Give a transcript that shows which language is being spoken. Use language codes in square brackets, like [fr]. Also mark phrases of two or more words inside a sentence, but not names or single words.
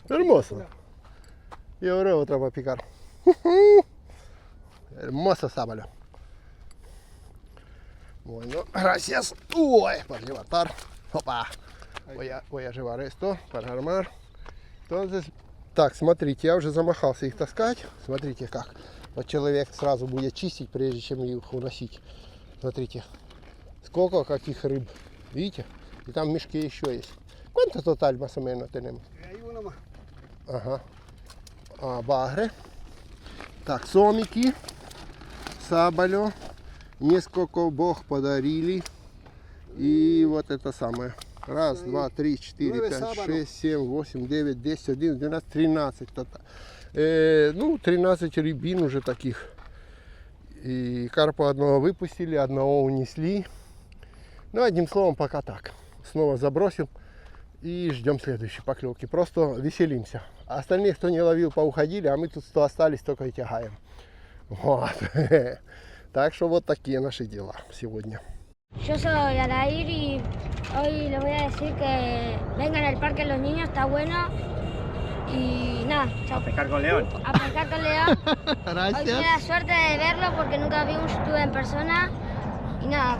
[es] Hermoso. Y ahora otra para picar. Hermoso sábalo. Bueno, gracias. Para levantar. Opa. Voy a llevar esto para армар. Entonces, [ru] так, смотрите, я уже замахался их таскать. Смотрите как. Вот человек сразу будет чистить, прежде чем их уносить. Смотрите, сколько каких рыб. Видите? И там в мешке еще есть. [es] ¿Cuánto total más o menos tenemos? Hay uno más. [ru] Ага. Багры. Так, сомики. Сабалё. Несколько бог подарили. И вот это самое. Раз, два, три, четыре, пять, шесть, семь, восемь, девять, 10, 11, 12, 13. Ну, 13 рябин уже таких. И карпа одного выпустили, одного унесли. Ну, одним словом, пока так. Снова забросил. И ждем следующей поклевки. Просто веселимся. А остальные, кто не ловил, поуходили, а мы тут, кто остались, только и тягаем. Вот. Так что вот такие наши дела сегодня. [es] Yo soy Alair y hoy les voy a decir que vengan al parque los niños, está bueno. Y nada, chao. A pescar con León. A pescar con León. Hoy tuve la suerte de verlo porque nunca vi un youtuber en persona. Y nada.